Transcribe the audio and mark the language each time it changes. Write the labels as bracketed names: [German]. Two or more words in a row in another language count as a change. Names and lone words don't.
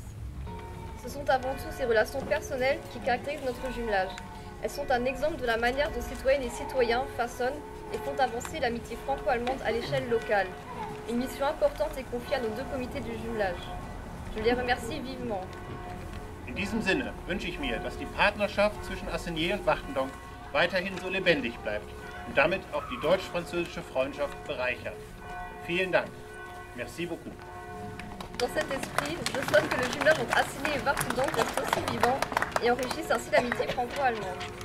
[French] Ce sont avant tout ces relations personnelles qui caractérisent notre jumelage. Elles sont un exemple de la manière dont citoyennes et citoyens façonnent et font avancer l'amitié franco-allemande à l'échelle locale. Une mission importante est confiée à nos deux comités du jumelage. Je les remercie vivement. [German] In diesem Sinne wünsche ich mir, dass die Partnerschaft zwischen Assigné und Wachtendonk weiterhin so lebendig bleibt und damit auch die deutsch-französische Freundschaft bereichert. Vielen Dank. [French] Merci beaucoup. Dans cet esprit, je souhaite que le jumelage entre Assigné et Wartendonk reste aussi vivant et enrichisse ainsi l'amitié franco-allemande.